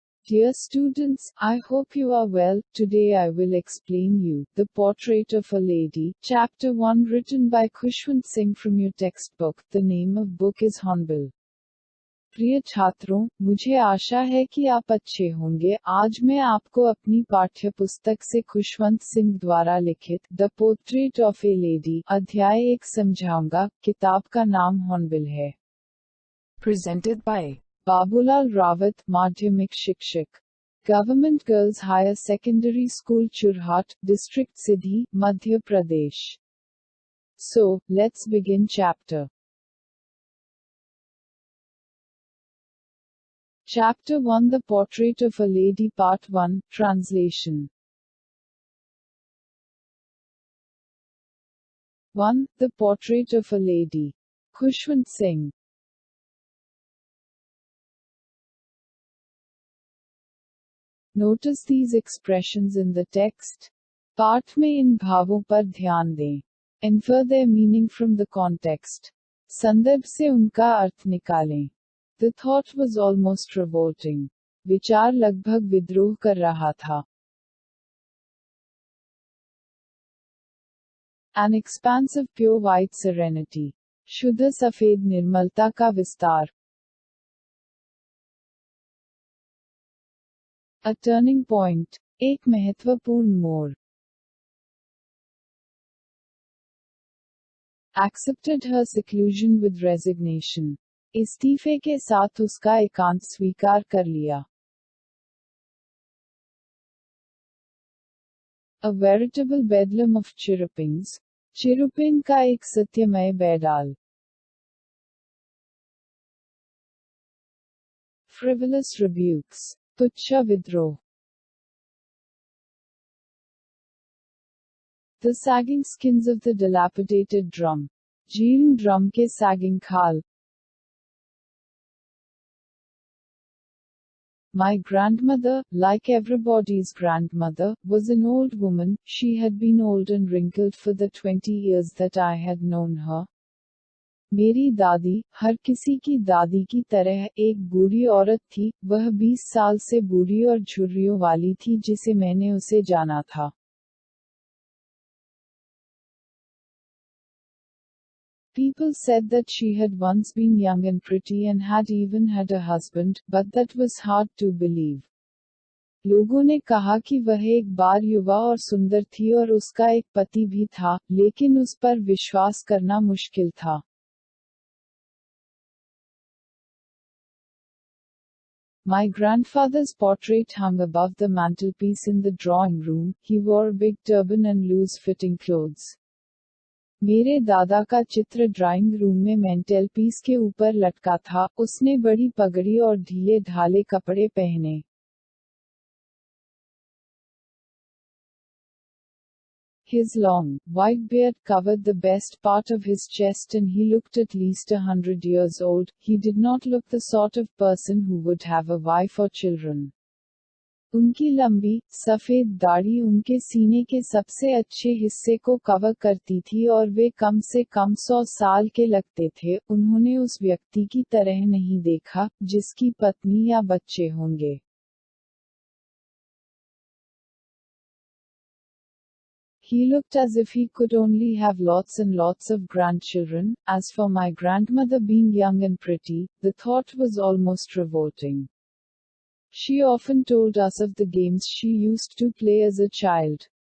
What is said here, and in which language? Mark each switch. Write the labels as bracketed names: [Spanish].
[English] Dear students, I hope you are well. Today I will explain you The Portrait of a Lady, Chapter 1 written by Khushwant Singh from your textbook. The name of book is Hornbill. [Hindi] प्रिय छात्रों, मुझे आशा है कि आप अच्छे होंगे। आज मैं आपको अपनी पाठ्यपुस्तक से खुशवंत सिंह द्वारा लिखित the portrait of A lady अध्याय 1 समझाऊंगा। किताब का नाम हॉर्नबिल है। [English] Presented by [Hindi] बाबूलाल रावत, माध्यमिक शिक्षक, government girls higher secondary school चुरहाट, district सिधी, Madhya Pradesh. [English] So, let's begin chapter. Chapter 1 The Portrait of a Lady Part 1 Translation 1. The Portrait of a Lady. Khushwant Singh. Notice these expressions in the text. [Hindi] पाठ में इन भावों पर ध्यान दें. [English] Infer their meaning from the context. [Hindi] संदर्भ से उनका अर्थ निकालें. [English] The thought was almost revolting. [Hindi] विचार लगभग विद्रोह कर रहा था. [English] An expanse of pure white serenity. [Hindi] शुद्ध सफेद निर्मलता का विस्तार. [English] A turning point. [Hindi] एक महत्वपूर्ण मोड़. [English] Accepted her seclusion with resignation. [Hindi] इस्तीफे के साथ उसका एकांत स्वीकार कर लिया. [English] A veritable bedlam of chirrupings. [Hindi] चिरुपिन का एक सत्यमय बेडाल. [English] Frivolous rebukes. [Hindi] तुच्छ विद्रोह. [English] The sagging skins of the dilapidated drum. [Hindi] जीर्ण ड्रम के sagging खाल. [English] My grandmother, like everybody's grandmother, was an old woman. She had been old and wrinkled for the 20 years that I had known her. [Hindi] मेरी दादी, हर किसी की दादी की तरह, एक बूढ़ी औरत थी. वह 20 साल से बूढ़ी और झुर्रियों वाली थी जिसे मैंने उसे जाना था. [English] People said that she had once been young and pretty and had even had a husband, but that was hard to believe. [Hindi] लोगों ने कहा कि वह एक बार युवा और सुंदर थी और उसका एक पति भी था, लेकिन उस पर विश्वास करना मुश्किल था. [English] My grandfather's portrait hung above the mantelpiece in the drawing room. He wore a big turban and loose-fitting clothes. [Hindi] मेरे दादा का चित्र ड्राइंग रूम में मैंटेलपीस के ऊपर लटका था. उसने बड़ी पगड़ी और ढीले ढाले कपड़े पहने. [English] His long, white beard covered the best part of his chest and he looked at least 100 years old. He did not look the sort of person who would have a wife or children. [Hindi] उनकी लंबी, सफेद दाढ़ी उनके सीने के सबसे अच्छे हिस्से को कवर करती थी और वे कम से कम 100 साल के लगते थे. उन्होंने उस व्यक्ति की तरह नहीं देखा, जिसकी पत्नी या बच्चे होंगे. [English] He looked as if he could only have lots and lots of grandchildren. As for my grandmother being young and pretty, the thought was almost revolting. She often told us of the games she used to play as a child.